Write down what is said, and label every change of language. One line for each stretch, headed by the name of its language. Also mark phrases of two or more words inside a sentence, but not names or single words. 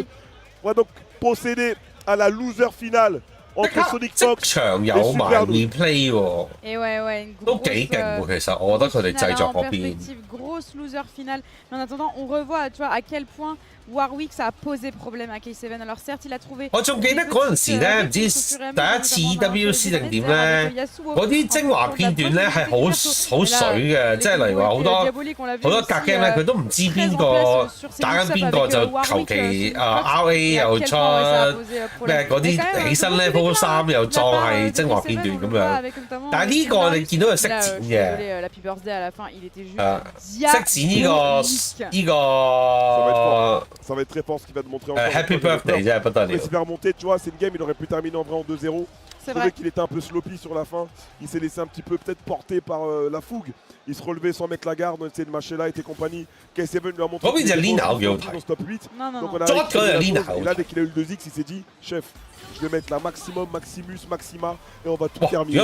French: On va donc procéder à la loser finale entre Sonic Fox et Super Noob. Et ouais, une grosse, grosse loser finale. Mais en attendant, on revoit, tu vois, à quel point Warwick ça a posé problème à K7. Alors certes, il a trouvé.
Cantonese: 我仲記得嗰陣時咧，唔知第一次 EVO 定點咧，嗰啲精華片段咧係好水嘅，即係例如話好多格 game 咧，佢都唔知邊個打緊邊個就求其RA 又出咩嗰啲起身 level 3又當係精華片段咁樣。但係呢個你見到佢識剪嘅，識剪呢個。
French: Ça va être très fort ce qu'il va te montrer encore.
English: Happy Birthday, il
French: s'est fait remonter, tu vois, c'est une game, il aurait pu terminer en vrai en 2-0. Je trouvais qu'il était un peu sloppy sur la fin. Il s'est laissé un petit peu peut-être porter par la fougue. Il se relevait sans mettre la garde, on essayait de mâcher là et compagnie. K7 lui a montré dans ce top 8. Donc on a et là dès qu'il a eu le 2X, il s'est dit, chef, je vais mettre la maximum, maximus, maxima et on va tout terminer.